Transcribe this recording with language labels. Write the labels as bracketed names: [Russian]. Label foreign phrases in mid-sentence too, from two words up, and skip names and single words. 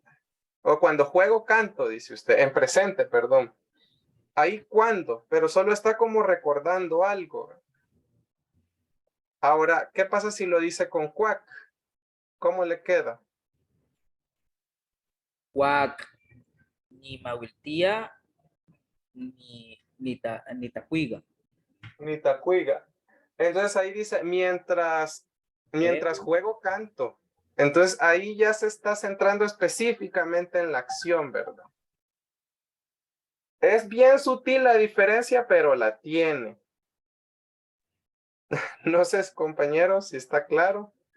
[Spanish] O cuando juego, canto, dice usted, en presente, perdón. Ahí cuando, pero solo está como recordando algo. Ahora, ¿qué pasa si lo dice con cuac? ¿Cómo le queda? [Pipil] Cuac ni maguitilla, ni tacuiga. Ni tacuiga. [Spanish] Entonces ahí dice, mientras juego, canto. Entonces ahí ya se está centrando específicamente en la acción, ¿verdad? Es bien sutil la diferencia, pero la tiene. No sé, compañeros, si está claro.